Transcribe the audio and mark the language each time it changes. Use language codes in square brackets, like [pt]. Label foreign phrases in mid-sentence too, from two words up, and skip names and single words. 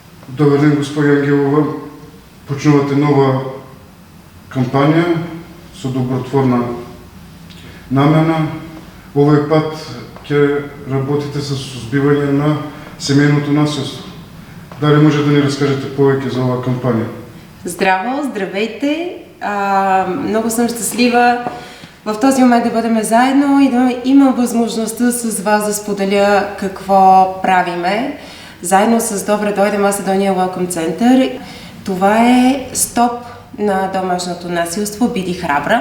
[bg] Добър ден, [mk] госпожа Ангелова. Почнувате нова кампания со добротворна намена. Овој пат ќе работите со сузбивање на семејното насилство. Дали може да ни разкажете повеќе за оваа кампанија? [bg] Здраво, здравейте! Много съм щастлива в този момент да бъдем заедно и да имам възможността с вас да споделя какво правиме. Заедно с Добре дойде Македония [en] Welcome Center. [bg] Това е стоп на домашното насилство, бъди храбра.